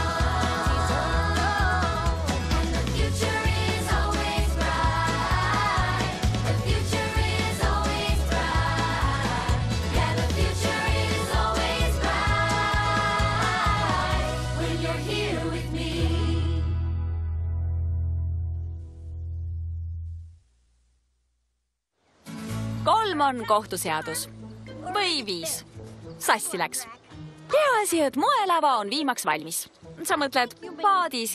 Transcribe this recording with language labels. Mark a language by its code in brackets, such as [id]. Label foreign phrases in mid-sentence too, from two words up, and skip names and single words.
[en] And the future is always bright. The future is always bright. Yeah, the future is always bright when you're here with me. [et] Kolm on kohtuseadus. Või 5. Sassi läks. Peaasi, et moelava on viimaks valmis. Sa mõtled paadisilda.